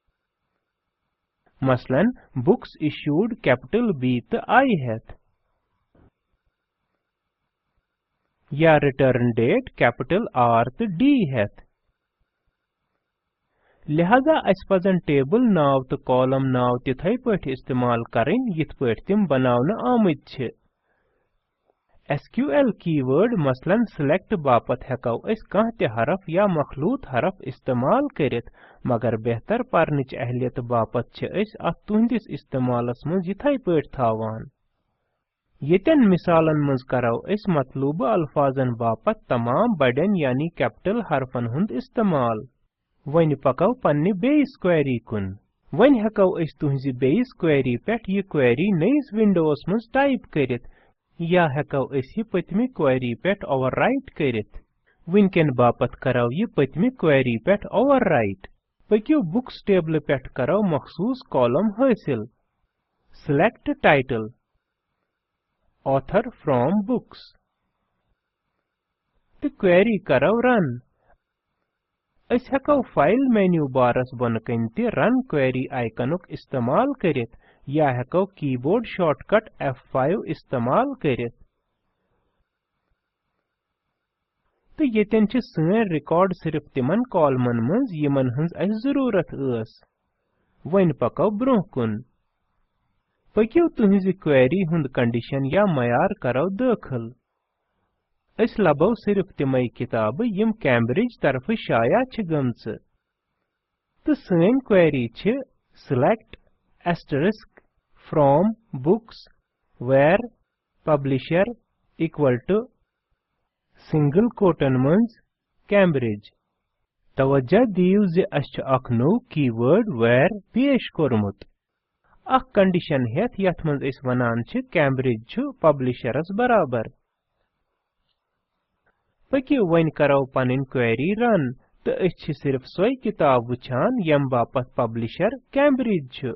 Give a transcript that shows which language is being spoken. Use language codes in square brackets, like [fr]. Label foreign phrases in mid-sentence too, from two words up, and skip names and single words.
[ks] मसलन [en] books issued [ks] कैपिटल B तो I हेत। या [en] return date [ks] कैपिटल R तो D हेत। लिहाजा अस पजन टेबल नाव तो कॉलम नाव तिथै पठ इस्तेमाल करें यिथ पठ तिम बनावन आमत छ। [en] SQL keyword [ks] मसलन सिलेक्ट बापत हको अस कह ते हरफ या मखलूत हरफ इस्तेमाल करित, मगर बेहतर परनिच अहलियत बापत छ अस अत तुहंदिस इस्तेमालस मज यिथै पठ थावान। येतन मिसालन मज करो अस मतलूब अल्फाजन बापत तमाम बड़न यानी कैपिटल हरफन हुंद इस्तेमाल। वन पको पन्ने [en] base query [ks] कुन। वन हको अस तुहंजि [en] base query [ks] पेठ यह क्वेरी नयिस विंडोस मज टाइप करित, या हको अस यह पतमि क्वेरी पेठ ओवरराइट करित। विनकेन बापत करो यह पतमि क्वेरी पेठ ओवरराइट। पकियो [en] books table [ks] पेठ करो मखसूस कॉलम हासिल। [en] select title author from books. [ks] तो क्वेरी करो रन। अस हको [en] file menu [ks] बारस बन कन ते [en] run query [ks] आइकनुक इस्तेमाल करित, या हको [en] keyboard shortcut F5 [ks] इस्तेमाल करित। तो येतन छ सैन रिकॉर्ड सिर्फ तिमन कॉलमन मंज यमन हंज अस जरूरत अस। वन पको ब्रोह कुन। पकियो तुहंजि क्वेरी हुंद कंडीशन या मयार करो दाखिल। अस लबो सिर्फ तिमई किताब यम कैम्ब्रिज तरफ शाया छ गमच। तो सैन क्वेरी छ [en] select asterisk from books where publisher equal to single quotation [ks] मंज Cambridge। तवज्जो दीव जे अस छ अख नो [en] keyword where [ks] पेश कोरमुत। अख कंडीशन हेत यथ मंज इस वनान छ Cambridge छु पब्लिशरस बराबर। पकियो वन करो पनिन क्वेरी रन, तो अस छ सिर्फ सोई किताब वुछान यम बापत पब्लिशर Cambridge छु।